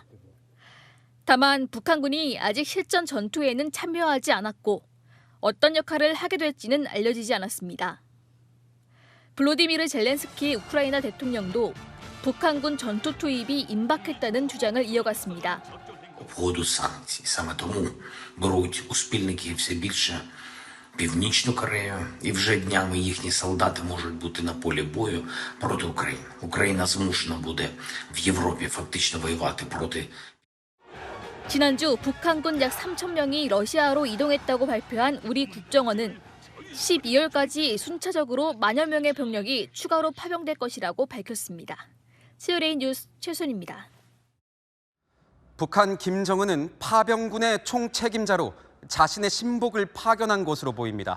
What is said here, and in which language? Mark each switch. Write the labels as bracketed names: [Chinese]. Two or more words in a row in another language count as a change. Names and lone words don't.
[Korean] 다만 북한군이 아직 실전 전투에는 참여하지 않았고 어떤 역할을 하게 될지는 알려지지 않았습니다. 블로디미르 젤렌스키 우크라이나 대통령도 북한군 전투 투입이 임박했다는 주장을 이어갔습니다. [Ukrainian] Обходу санкцій. Саме тому беруть у спільники все більше Північну Корею, і вже днями їхні солдати можуть бути на полі бою проти України. Україна змушена буде в Європі фактично воювати проти. [Korean] 지난주 북한군 약 3천 명이 러시아로 이동했다고 발표한 우리 국정원은 12월까지 순차적으로 만여 명의 병력이 추가로 파병될 것이라고 밝혔습니다. CLA 뉴스 최순입니다. 북한 김정은은 파병군의 총책임자로 자신의 신복을 파견한 것으로 보입니다.